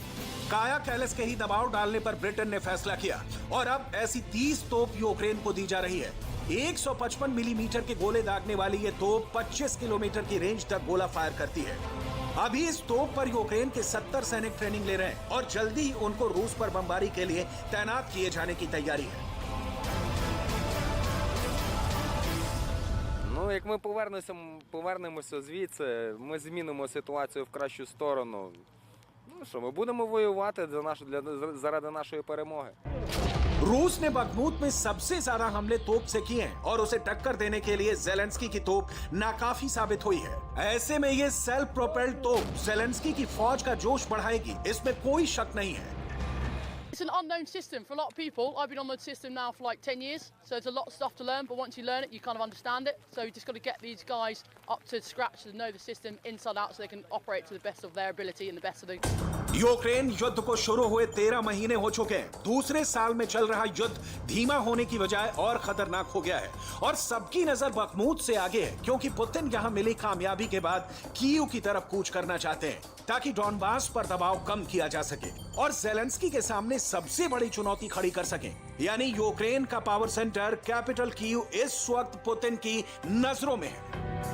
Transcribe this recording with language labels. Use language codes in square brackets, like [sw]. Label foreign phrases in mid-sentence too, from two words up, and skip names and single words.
[hi] काया कैलस के ही दबाव डालने पर ब्रिटेन ने फैसला किया और अब ऐसी 30 तोप यूक्रेन को दी जा रही है। 155 मिलीमीटर के गोले दागने वाली ये तोप 25 किलोमीटर की रेंज तक गोला फायर करती है। अभी इस तोप पर यूक्रेन के 70 सैनिक ट्रेनिंग ले रहे हैं और जल्दी ही उनको रूस पर बमबारी के लिए तैनात किए जाने की तैयारी है। [uk] Ну, як ми повернемося звідси, ми змінимо ситуацію в кращу сторону. Ну що, ми будемо воювати заради нашої перемоги. [hi] रूस ने बखमूत में सबसे ज्यादा हमले तोप से किए हैं और उसे टक्कर देने के लिए ज़ेलेंस्की की तोप नाकाफी साबित हुई है। ऐसे में ये [en] self propelled [hi] तोप ज़ेलेंस्की की फौज का जोश बढ़ाएगी, इसमें कोई शक नहीं है। [en] It's an unknown system for a lot of people. I've been on the system now for like 10 years, so there's a lot of stuff to learn, but once you learn it, you kind of understand it. So you just got to get these guys up to scratch to know the system inside out so they can operate to the best of their ability and the best of the... [hi] यूक्रेन युद्ध को शुरू हुए 13 महीने हो चुके हैं। दूसरे साल में चल रहा युद्ध धीमा होने की बजाय और खतरनाक हो गया है और सबकी नजर बखमूत से आगे है, क्योंकि पुतिन यहां मिली कामयाबी के बाद कीव की तरफ कूच करना चाहते हैं ताकि डॉनबास पर दबाव कम किया जा सके और ज़ेलेंस्की के सामने सबसे बड़ी चुनौती खड़ी कर सकें, यानी यूक्रेन का [en] power center capital [hi] कीव इस वक्त पुतिन की नजरों में है।